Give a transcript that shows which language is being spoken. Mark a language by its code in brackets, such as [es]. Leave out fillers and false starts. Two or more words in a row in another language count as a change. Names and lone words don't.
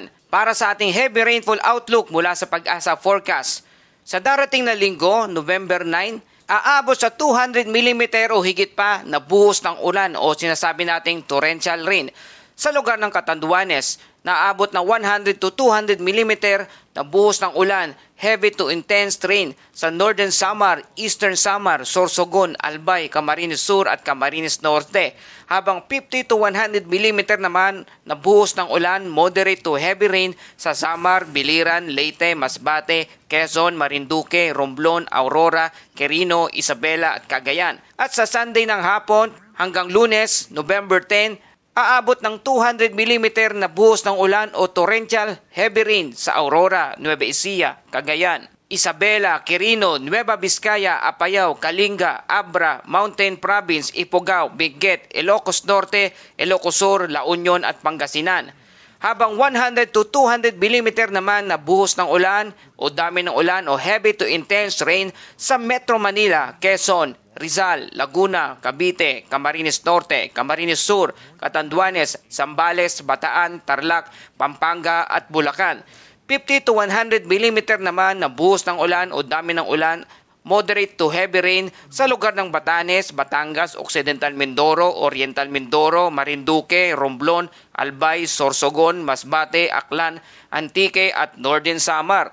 [tl] Para sa ating [en] heavy rainfall outlook [tl] mula sa Pag-asa Forecast, sa darating na linggo, November 9, aabot sa 200 mm o higit pa na buhos ng ulan o sinasabi nating [en] torrential rain. [tl] Sa lugar ng Catanduanes, naabot ng 100 to 200 mm na buhos ng ulan, [en] heavy to intense rain [tl] sa Northern Samar, Eastern Samar, Sorsogon, Albay, Camarines Sur at Camarines Norte. Habang 50 to 100 mm naman na buhos ng ulan, [en] moderate to heavy rain [tl] sa Samar, Biliran, Leyte, Masbate, Quezon, Marinduque, Romblon, Aurora, Quirino, Isabela at Cagayan. At sa Sunday ng hapon hanggang Lunes, November 10, aabot ng 200 mm na buhos ng ulan o [en] torrential heavy rain [tl] sa Aurora, Nueva Ecija, Cagayan, Isabela, Quirino, Nueva Vizcaya, Apayao, Kalinga, Abra, Mountain Province, Ifugao, Benguet, Ilocos Norte, Ilocos Sur, La Union at Pangasinan. Habang 100 to 200 mm naman na buhos ng ulan o dami ng ulan o [en] heavy to intense rain [tl] sa Metro Manila, Quezon, Rizal, Laguna, Cavite, Camarines Norte, Camarines Sur, Catanduanes, Zambales, Bataan, Tarlac, Pampanga at Bulacan. 50 to 100 mm naman na buhos ng ulan o dami ng ulan, [en] moderate to heavy rain [tl] sa lugar ng Batanes, Batangas, Occidental Mindoro, Oriental Mindoro, Marinduque, Romblon, Albay, Sorsogon, Masbate, Aklan, Antique at Northern Samar.